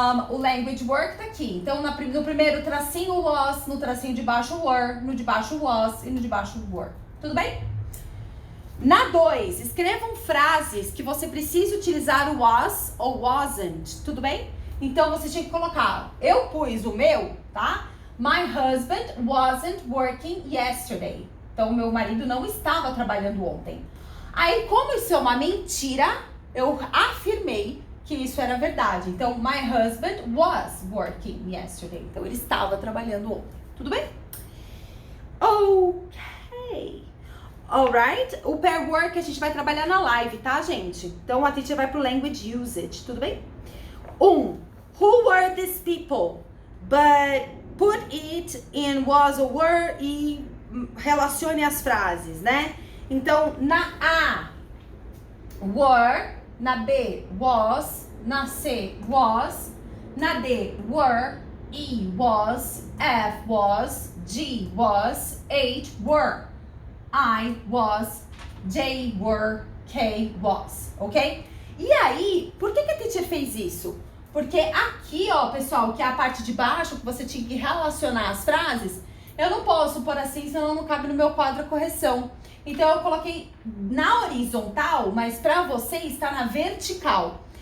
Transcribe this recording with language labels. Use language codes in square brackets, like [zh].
[pt] O language work tá aqui. Então, no primeiro tracinho was, no tracinho de baixo were, no de baixo was e no de baixo were. Tudo bem? Na 2, escrevam frases que você precisa utilizar o was ou wasn't, tudo bem? Então, você tinha que colocar, eu pus o meu, tá? [en] My husband wasn't working yesterday. [pt] Então, o meu marido não estava trabalhando ontem. Aí, como isso é uma mentira, eu afirmei que isso era verdade. [en] Então, my husband was working yesterday. [pt] Então, ele estava trabalhando ontem. Tudo bem? Ok. Alright? O pair work a gente vai trabalhar na live, tá, gente? Então, a teacher vai pro language usage. Tudo bem? 1. [en] Who were these people? But put it in was or were [pt] e relacione as frases, [en] né? [pt] Então, na A, were, na B, was, na C, was, na D, were, E, was, F, was, G, was, H, were, I, was, J, were, K, was, ok? E aí, por que a teacher fez isso? Porque aqui, ó, pessoal, que é a parte de baixo, que você tinha que relacionar as frases, eu não posso pôr assim, senão não cabe no meu quadro a correção. Então, eu coloquei na horizontal, mas para você está na vertical.